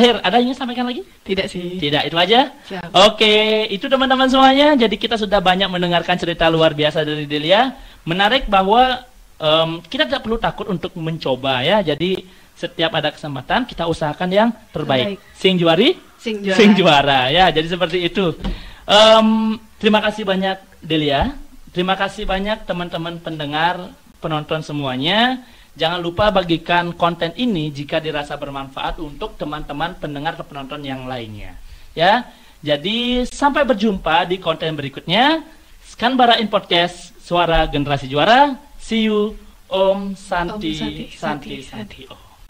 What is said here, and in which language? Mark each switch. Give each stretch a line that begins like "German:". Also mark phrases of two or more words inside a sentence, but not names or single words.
Indonesian: terakhir ada yang ingin sampaikan lagi? Tidak sih. Tidak, itu aja. Siap. Oke, itu teman-teman semuanya. Jadi kita sudah banyak mendengarkan cerita luar biasa dari Delia. Menarik bahwa kita tidak perlu takut untuk mencoba ya. Jadi setiap ada kesempatan kita usahakan yang terbaik. Terbaik.
Balinese: Sing juari, Sing juara. sing juara
Indonesian: ya. Jadi seperti itu. Terima kasih banyak Delia. Terima kasih banyak teman-teman pendengar, penonton semuanya. Jangan lupa bagikan konten ini jika dirasa bermanfaat untuk teman-teman pendengar atau penonton yang lainnya. Ya, jadi sampai berjumpa di konten berikutnya. Skanbara In Podcast, Suara Generasi Juara.
English: See you.
Indonesian: Om Santi, Om Santi, Santi, Santi. Santi. Oh.